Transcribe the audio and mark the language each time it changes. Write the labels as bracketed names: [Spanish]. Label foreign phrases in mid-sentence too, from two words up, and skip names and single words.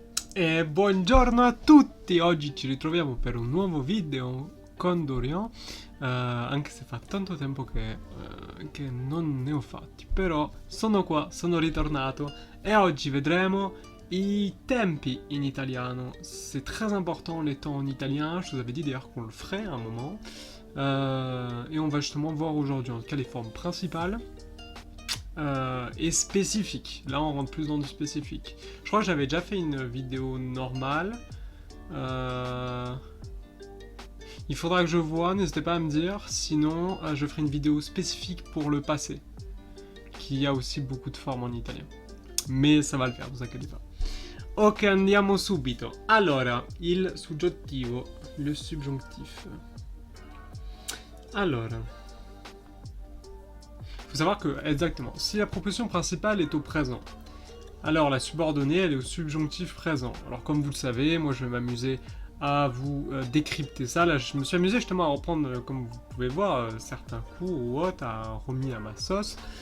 [Italian] E buongiorno a tutti! Oggi ci ritroviamo per un nuovo video con Dorian, anche se fa tanto tempo che non ne ho fatti, però sono qua, sono ritornato e oggi vedremo i tempi in italiano. [French] C'est très important les temps en italien, je vous avais dit d'ailleurs qu'on le ferait à un moment, et on va justement voir aujourd'hui en tout cas les formes principales. Et spécifique. Là, on rentre plus dans du spécifique. Je crois que j'avais déjà fait une vidéo normale. Euh, Il faudra que je vois, n'hésitez pas à me dire. Sinon, je ferai une vidéo spécifique pour le passé, qui a aussi beaucoup de formes en italien. Mais ça va le faire, vous inquiétez pas. [Italian] Ok, andiamo subito. Allora, il soggettivo, [French] le subjonctif. [Italian] Allora. [French] Il faut savoir que, exactement, si la proposition principale est au présent, alors la subordonnée, elle est au subjonctif présent. Alors comme vous le savez, moi je vais m'amuser à vous décrypter ça. Là, je me suis amusé justement à reprendre, comme vous pouvez voir, certains coups ou autres, à remis à ma sauce.